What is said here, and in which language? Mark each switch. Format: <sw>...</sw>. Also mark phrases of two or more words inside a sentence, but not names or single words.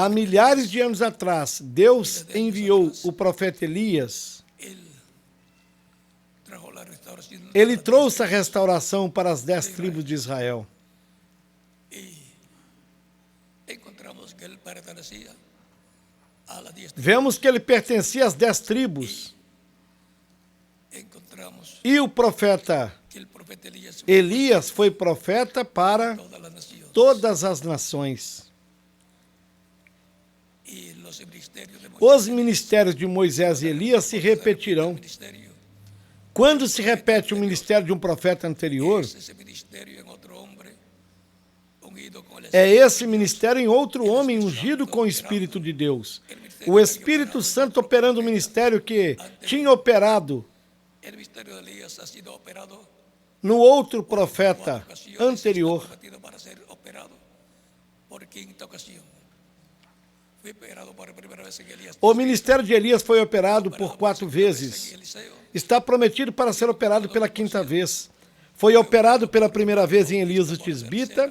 <pt>há milhares de anos atrás, Deus enviou o profeta Elias.</pt> <es>él trajo la restauración.</es> <pt>Ele trouxe a restauração para as 10 tribos de Israel.</pt> <es>Encontramos que él pertenecía a las 10</es> <pt>Vemos que ele pertencia às 10 tribos.</pt> <es>encontramos</es> <pt>E o profeta</pt> <es>que el profeta Elías</es> <pt>Elias foi profeta para</pt> <es>todas las naciones</es> <pt>todas as nações.</pt> <es>y los ministerios de</es> <pt>Os ministérios de Moisés e Elias se repetirão.</pt> <es>ministerio</es> <pt>Quando se repete o ministério de um profeta anterior,</pt> <es>es ese ministerio en otro hombre ungido con el</es> <pt>é esse ministério em outro homem ungido com o Espírito de Deus. O Espírito Santo operando o ministério que tinha operado</pt> <es>el ministerio de Elías ha sido operado</es> <pt>no outro profeta anterior.</pt> <es>prometido para ser operado</es> <pt>O ministério de Elias foi operado por 4 vezes. Está prometido para ser operado pela 5ª vez. Foi operado pela primeira vez em Elias o Tisbita.</pt>